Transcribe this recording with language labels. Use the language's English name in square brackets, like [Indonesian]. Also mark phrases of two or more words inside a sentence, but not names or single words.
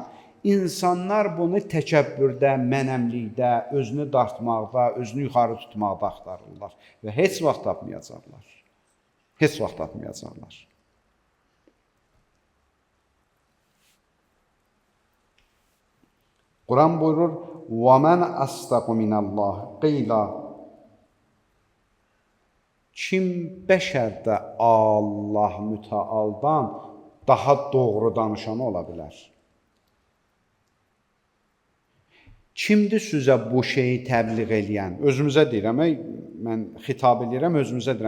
[Azerbaijani] İnsanlar bunu təkəbbürdə, mənəmlikdə, özünü dartmaqda, özünü yuxarı tutmaqda axtarırlar və heç vaxt tapmayacaqlar. Heç vaxt tapmayacaqlar. Quran buyurur: [Arabic] وَمَنْ أَصْدَقُ مِنَ اللّٰهِ قِيلًا. [Azerbaijani] Kim bəşərdə Allah mütəaldan daha doğru danışan ola bilər? Kimdir sizə bu şeyi təbliğ eləyən? Özümüzə deyirəm, mən xitab edirəm, özümüzə deyirəm.